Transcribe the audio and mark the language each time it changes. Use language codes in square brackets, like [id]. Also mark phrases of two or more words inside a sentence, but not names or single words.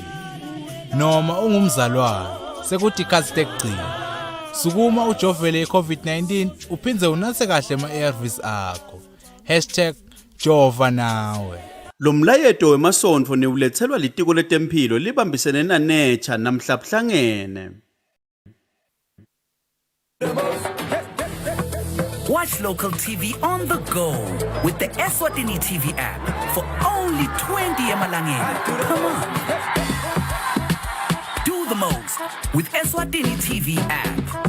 [ss] Noma ungumzalwane, sekuthi ikhathi tekugcina. Sukuma ujovele i-COVID-19 uphindze unathe kahle ama-ARVs akho. #jova nawe. Lo mlayeto wemasonto neulethelwa litiko letempilo libambisene naNature namhlabuhlangene. [en] Watch local TV on the go with the Eswatini TV app for only 20 emalangeni. Come on. Do the most with Eswatini TV app.